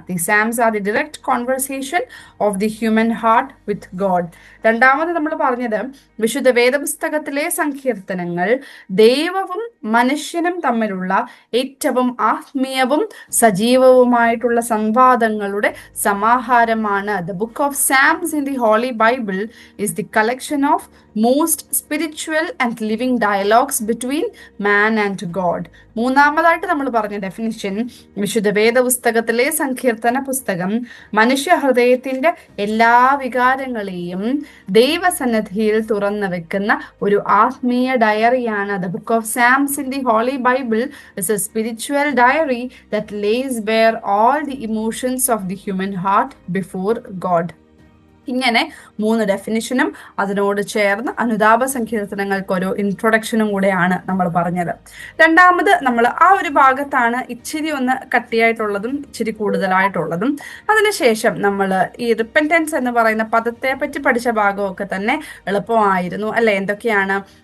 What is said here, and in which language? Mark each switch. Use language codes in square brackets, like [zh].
[en] The psalms are the direct conversation of the human heart with God. [ml] രണ്ടാമത് നമ്മൾ പറഞ്ഞത് വിശുദ്ധ വേദപുസ്തകത്തിലെ സങ്കീർത്തനങ്ങൾ ദൈവവും മനുഷ്യനും തമ്മിലുള്ള ഏറ്റവും ആത്മീയവും സജീവവുമായിട്ടുള്ള സംവാദങ്ങളുടെ സമാഹാരമാണ്. [en] The book of Psalms in the Holy Bible is the collection of most spiritual and living dialogues between man and God. [ml] മൂന്നാമതായിട്ട് നമ്മൾ പറഞ്ഞ ഡെഫിനിഷൻ, വിശുദ്ധ വേദപുസ്തകത്തിലെ സങ്കീർത്തന പുസ്തകം മനുഷ്യ ഹൃദയത്തിന്റെ എല്ലാ വികാരങ്ങളെയും ദൈവസന്നിധിയിൽ തുറന്നു വെക്കുന്ന ഒരു ആത്മീയ ഡയറിയാണ്. [en] The book of Psalms in the Holy Bible is a spiritual diary that lays bare all the emotions of the human heart before God. [ml] ഇങ്ങനെ 3 ഡെഫിനിഷനും അതിനോട് ചേർന്ന് അനുതാപ സങ്കീർത്തനങ്ങൾക്ക് ഒരു ഇൻട്രൊഡക്ഷനും കൂടെയാണ് നമ്മൾ പറഞ്ഞത്. രണ്ടാമത് നമ്മൾ ആ ഒരു ഭാഗത്താണ് ഇച്ചിരി ഒന്ന് കട്ടിയായിട്ടുള്ളതും ഇച്ചിരി കൂടുതലായിട്ടുള്ളതും. അതിനുശേഷം നമ്മൾ ഈ റിപ്പൻറ്റൻസ് എന്ന് പറയുന്ന പദത്തെ പറ്റി പഠിച്ച ഭാഗമൊക്കെ തന്നെ എളുപ്പമായിരുന്നു അല്ലെ? എന്തൊക്കെയാണ്?